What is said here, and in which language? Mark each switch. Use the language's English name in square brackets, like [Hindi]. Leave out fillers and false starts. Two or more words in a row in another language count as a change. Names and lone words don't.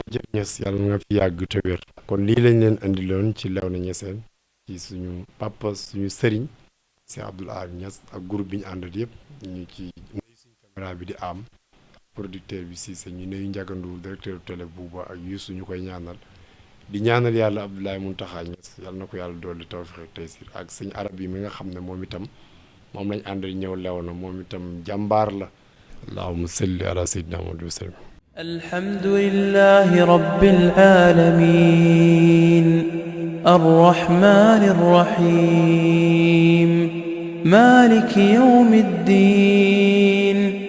[Wolof] jërëjëf Niass yàlla nga fi yàgg te wér. kon lii lañ leen andiloon ci Léona Niassène ci suñu papa suñu sëriñ Cheikh Abdoul Ahad Niass ak groupe bi ñu àndat yëpp ñu ci nuyu suñu caméra bi di am producteur bi Cissé ñu nuyu Ndiagandour directeur télé Bouba ak Youssou ñu koy ñaanal di ñaanal yàlla Abdoulaye Mountakha Niass yàlla na ko yàlla dolli tawfiq ak taysir ak sëñ arab yi mi nga xam ne moom itam moom lañ àndal ñëw Léona moom itam jàmbaar la. [Arabic] اللهم صل على سيدنا محمد وسلم. الحمد لله رب العالمين الرحمن الرحيم مالك يوم الدين